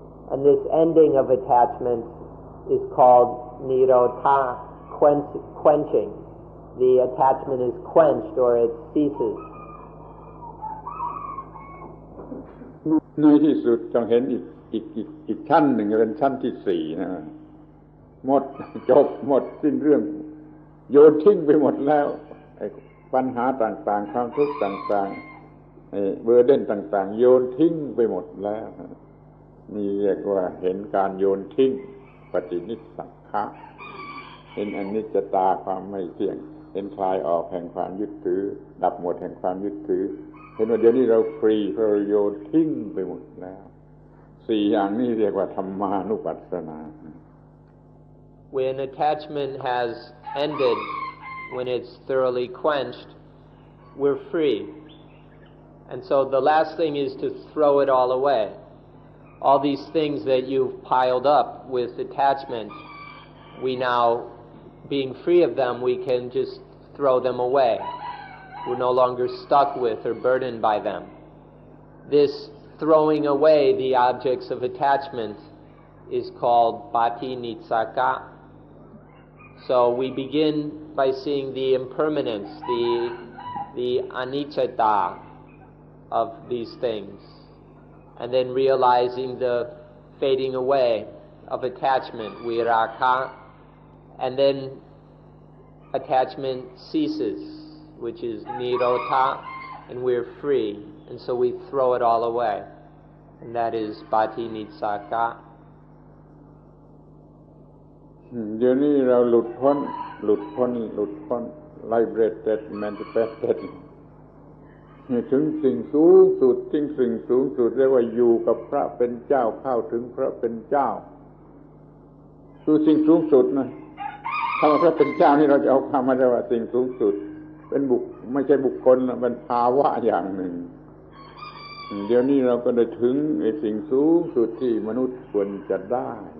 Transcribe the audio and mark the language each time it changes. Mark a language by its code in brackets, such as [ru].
[en] And this ending of attachment is called nirodha, quenching. The attachment is quenched or it ceases. [th] ในที่สุดต้องเห็นอีกชั้นหนึ่งเป็นชั้นที่สี่นะหมดสิ้นเรื่องโยนทิ้งไปหมดแล้วปัญหาต่างๆความทุกข์ต่างๆเบอร์เดนต่างๆโยนทิ้งไปหมดแล้วนี่เรียกว่าเห็นการโยนทิ้งปฏินิสสังขะ เห็นอนิจจตาความไม่เที่ยงเห็นคลายออกแห่งความยึดถือดับหมดแห่งความยึดถือเห็นว่าเดี๋ยวนี้เราฟรีเพราะเราโยนทิ้งไปหมดแล้วสี่อย่างนี้เรียกว่าธรรมานุปัสสนา [en] When attachment has ended, when it's thoroughly quenched, we're free. And so the last thing is to throw it all away. All these things that you've piled up with attachment, we now, being free of them, we can just throw them away. We're no longer stuck with or burdened by them. This throwing away the objects of attachment is called patinitsaka. So we begin by seeing the impermanence, the anicca of these things, and then realizing the fading away of attachment, viraka, and then attachment ceases, which is nirodha, and we're free, and so we throw it all away, and that is patinitsaka. [th] เดี๋ยวนี้เราหลุดพ้น [en] liberated emancipated [th] ถึงสิ่งสูงสุดเรียกว่าอยู่กับพระเป็นเจ้าเข้าถึงพระเป็นเจ้าคือสิ่งสูงสุดนะคำว่าพระเป็นเจ้านี่เราจะเอาคำมาได้ว่าสิ่งสูงสุดเป็นไม่ใช่บุคคลนะเป็นภาวะอย่างหนึ่งเดี๋ยวนี้เราก็ได้ถึงไอ้สิ่งสูงสุดที่มนุษย์ควรจะได้